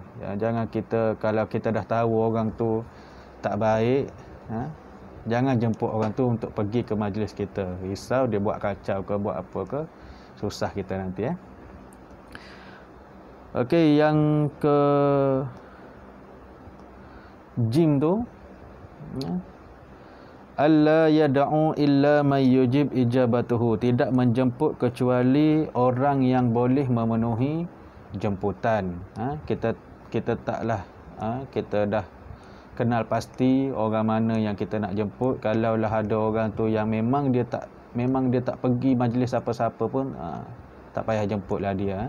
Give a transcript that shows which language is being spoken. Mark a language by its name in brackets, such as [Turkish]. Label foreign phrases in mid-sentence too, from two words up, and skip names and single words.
[Malay] Jangan kita, kalau kita dah tahu orang tu tak baik, jangan jemput orang tu untuk pergi ke majlis kita. Risau dia buat kacau ke, buat apa ke, susah kita nanti. Okey, yang ke jim tu, [Arabic] alla yad'u illa may yujib ijabatuhu, [Malay] tidak menjemput kecuali orang yang boleh memenuhi jemputan. Kita taklah, kita dah kenal pasti orang mana yang kita nak jemput. Kalaulah ada orang tu yang memang dia tak pergi majlis apa-apa pun, tak payah jemputlah dia.